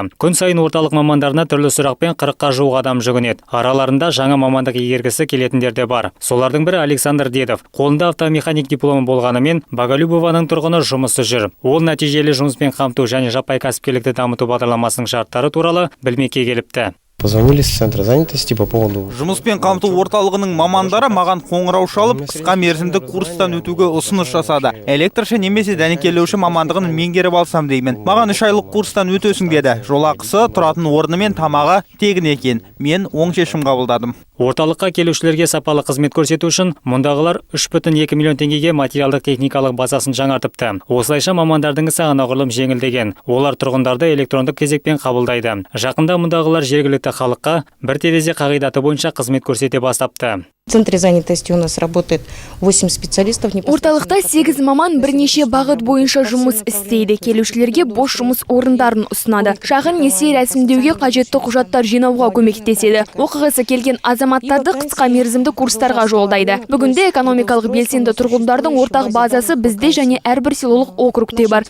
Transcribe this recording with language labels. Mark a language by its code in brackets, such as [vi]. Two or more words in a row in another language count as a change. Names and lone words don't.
[kk] Күн сайын орталық мамандарына түрлі сұрақпен 40-қа жуық адам жүгінеді. Араларында жаңа мамандық игергісі келетіндер де бар. Солардың бірі Александр Дедов. Қолында автомеханик дипломы болғанымен Боголюбованың тұрғыны жұмысы жүр. Ол нәтижелі жұмыспен қамту және жаппай кәсіпкерлікті дамыту бағдарламасының шарттары туралы білмекке келіпті. [ru] Позвонили с центра занятости по поводу... [kk] Жұмыспен қамту орталығының мамандары маған қоңырау шалып, қысқа мерзімді курстан өтуге ұсыныс жасады. Электрші немесе дәнекерлеуші мамандығын меңгеріп алсам деймін. Маған 3 айлық курстан өтесің деді. Жолақысы, тұратын орны мен тамағы тегін екен. Мен оң шешім қабылдадым. Орталыққа келушілерге сапалы қызмет көрсету үшін мұндағылар 3,2 миллион теңгеге материалдық техникалық базасын жаңартыпты. Осылайша мамандардың ісі анағұрлым жеңілдеген. Олар тұрғындарды электрондық кезекпен қабылдайды. Жақында мұндағылар жергілікті халыққа бір терезе қағидаты бойынша қызмет көрсете бастапты. [ru] В центре занятости у нас работает 8 специалистов. [kk] Орталықта 8 маман бірнеше бағыт бойынша жұмыс істейді. Келушілерге бос жұмыс орындарын ұсынады. Шағын несие рәсімдеуге қажетті құжаттар жинауға көмектеседі. Оқығысы келген азаматтарды қысқа мерзімді курстарға жолдайды. Бүгінде экономикалық белсенді тұрғындардың ортақ базасы бізде және әрбір селолық округте бар.